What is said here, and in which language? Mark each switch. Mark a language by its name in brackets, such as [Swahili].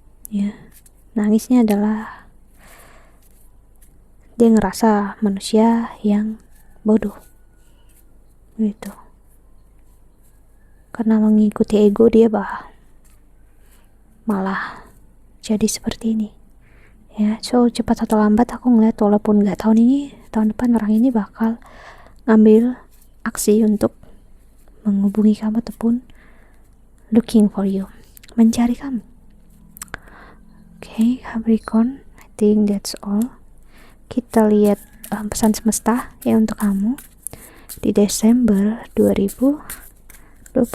[Indonesian] Ya, nangisnya adalah dia ngerasa manusia yang bodoh gitu, karena mengikuti ego dia malah jadi seperti ini ya. So cepat atau lambat aku ngeliat, walaupun nggak tahun ini, tahun depan orang ini bakal ngambil aksi untuk menghubungi kamu ataupun [English] looking for you, [Indonesian] mencari kamu. [English] Oke, Capricorn, I think that's all. [Indonesian] Kita lihat pesan semesta ya untuk kamu di Desember 2021.